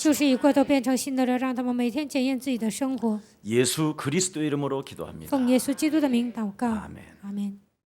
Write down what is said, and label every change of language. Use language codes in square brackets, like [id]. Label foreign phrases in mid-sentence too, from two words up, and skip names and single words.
[zh] 旧事已过，都变成新的人，让他们每天检验自己的生活。 [ko] 예수 그리스도 이름으로 기도합니다. [zh] 奉耶稣基督的名祷告， [ko] 아멘. [zh] 阿门。